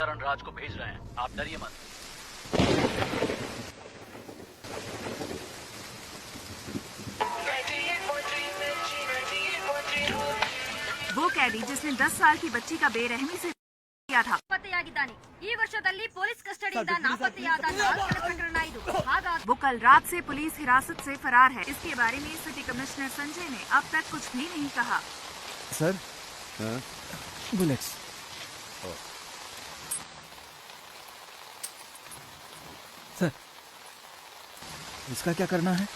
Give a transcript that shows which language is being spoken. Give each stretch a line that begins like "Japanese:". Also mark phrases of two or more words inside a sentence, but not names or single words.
Hindi: राज को भेज रहे हैं, आप डरिए मत। वो कैदी जिसने 10 साल की बच्ची का बेरहमी से किया था।
Kannada: ಪತ್ತೆಯಾಗಿದ್ದಾನೆ ಈ ವರ್ಷದಲ್ಲಿ ಪೊಲೀಸ್ ಕಸ್ಟಡಿಯಿಂದ ನಾಪತ್ತೆಯಾದ 4 ಪ್ರಕರಣ ಇದು ಹಾಗಾಗಿ
Hindi: वो कल रात से पुलिस हिरासत से फरार है। इसके बारे में सिटी कमिश्नर संजय ने अब तक कुछ भी नहीं कहा। सर बुलेट्स। सर इसका क्या करना है?